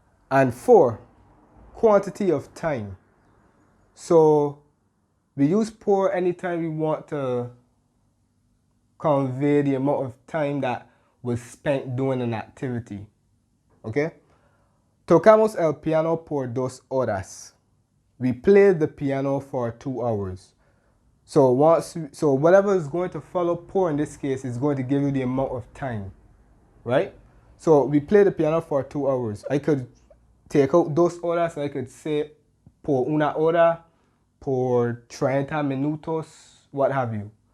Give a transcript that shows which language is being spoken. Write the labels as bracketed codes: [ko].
[en] And 4, quantity of time. So we use por anytime we want to convey the amount of time that was spent doing an activity. Okay? [es] Tocamos el piano por 2 horas. [en] We played the piano for 2 hours. So whatever is going to follow por in this case is going to give you the amount of time. Right? So we played the piano for 2 hours. I could take out [es] 2 horas [en] and I could say [es] por 1 hora, por 30 minutos, [en] what have you.